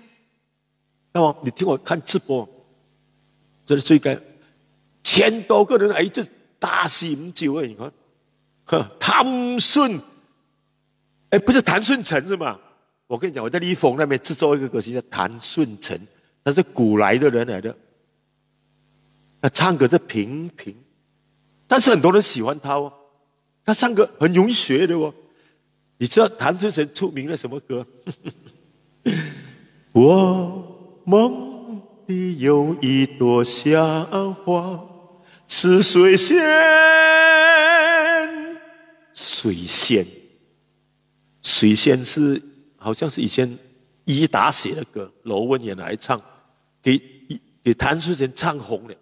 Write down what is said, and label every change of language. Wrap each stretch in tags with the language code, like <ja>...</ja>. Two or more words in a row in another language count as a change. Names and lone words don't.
<zh>那麼你聽我看直播，這是最近1000多個人喺這大肆飲酒啊！你看，譚順，不是譚順成是嗎？我跟你講，我在利豐那邊製作一個歌星叫譚順成，他是古來的人來的，他唱歌是平平，但是很多人喜歡他哦。他唱歌很容易學的哦，你知道譚順成出名了什麼歌？我夢裡有一朵小花， 是水仙，水仙，水仙是好像是以前伊达写的歌，罗文也来唱，给谭顺成唱红了。</zh>